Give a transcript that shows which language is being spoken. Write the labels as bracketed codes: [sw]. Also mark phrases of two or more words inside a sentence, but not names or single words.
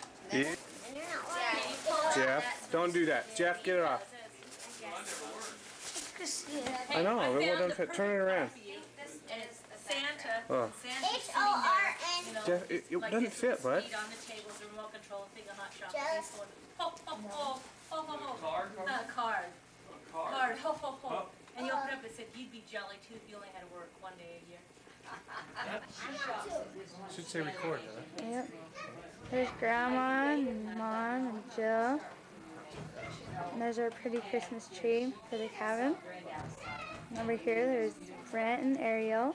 [en] Yeah. Jeff, don't do that. Jeff, get it off. I know. It wouldn't fit. Turn it around. This is Santa. Oh. H-O-R-N. Jeff, it doesn't fit, bud. Seat on the table, the remote control thing, a hot shot. Just- Ho, ho, ho. Ho, ho, ho. Card? Card. A card? Card. Ho, ho, ho. Oh. And you open up, it said you'd be jelly too if you only had to work one day a year. Should say record, huh? Yep. There's Grandma and Mom and Jill. And there's our pretty Christmas tree for the cabin. And over here there's Brent and Ariel.